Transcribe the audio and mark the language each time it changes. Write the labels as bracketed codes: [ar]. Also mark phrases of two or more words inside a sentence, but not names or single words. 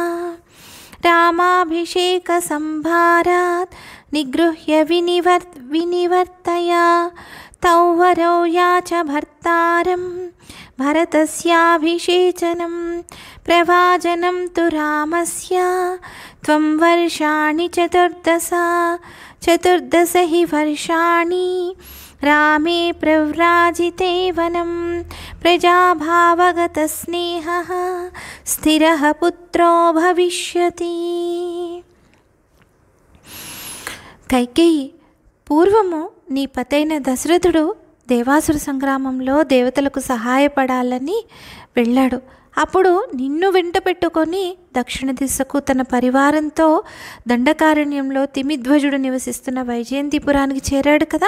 [sa] रामाभिषेकसंभारात् निगृह्य विनिवर्तया तौ वरौ याच भर्तारं भरतस्याभिषेचनं प्रवाजनं तु रामस्य त्वं वर्षाणि चतुर्दश हि वर्षाणि रामे प्रव्राजिते वनं प्रजाभावगतस्नेहः स्थिरः पुत्रो भविष्यति। [te] కైకేయి, పూర్వము నీ పతైన దశరథుడు దేవాసుర సంగ్రామంలో దేవతలకు సహాయపడాలని వెళ్ళాడు. అప్పుడు నిన్ను వెంట పెట్టుకొని దక్షిణ దిశకు తన పరివారంతో దండకారణ్యంలో తిమిధ్వజుడు నివసిస్తున్న వైజయంతిపురానికి చేరాడు కదా.